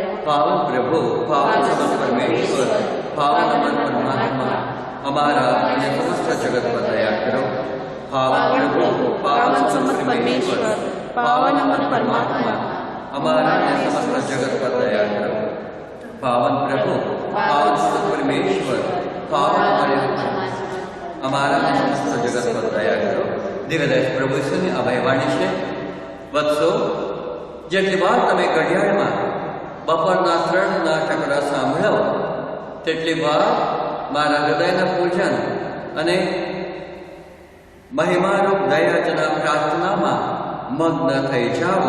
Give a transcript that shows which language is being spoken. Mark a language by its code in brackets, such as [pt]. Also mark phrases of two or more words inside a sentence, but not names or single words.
[gu] પાવન પ્રભુ, પાવન સમર્થ પરમેશ્વર, પાવન અમર પરમાત્મા, અમારા અને સમસ્ત જગત પર દયા કરો. પાવન પ્રભુ, પાવન સમર્થ પરમેશ્વર, પાવન અમર પરમાત્મા, અમારા અને સમસ્ત જગત પર દયા કરો. પાવન પ્રભુ, પાવન સુત પરમેશ્વર, પાવન અમારા સમસ્ત જગત પર દયા કરો. દિવ્યદાસ પ્રભુ ઈસુની અભયવાણી છે, વત્સો, જેટલી વાર તમે ઘડિયાળમાં બપોરના 3ના ટકરા સાંભળો તેટલી વાર મારા હૃદયના પૂજન અને મહિમારૂપ દયાચના પ્રાર્થનામાં મગ્ન થઈ જાઓ.